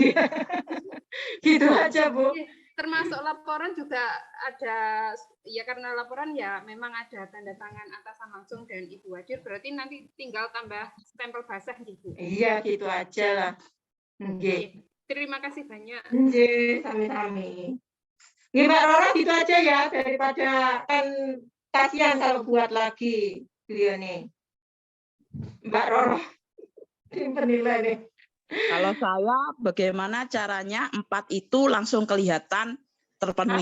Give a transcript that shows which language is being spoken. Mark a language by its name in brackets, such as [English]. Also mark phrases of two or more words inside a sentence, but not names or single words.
[Indonesian] Gitu aja Bu. Termasuk laporan juga ada, ya karena laporan ya memang ada tanda tangan atasan langsung dan Ibu Wadir, berarti nanti tinggal tambah stempel basah gitu. Iya, gitu aja lah. Nggih. Terima kasih banyak. [Javanese] Nggih, sami-sami. Nggih, [Indonesian] Mbak Roro gitu aja ya, daripada kan kasihan kalau buat lagi beliau nih. Mbak Roro, penilai nih. Kalau saya, bagaimana caranya 4 itu langsung kelihatan terpenuhi.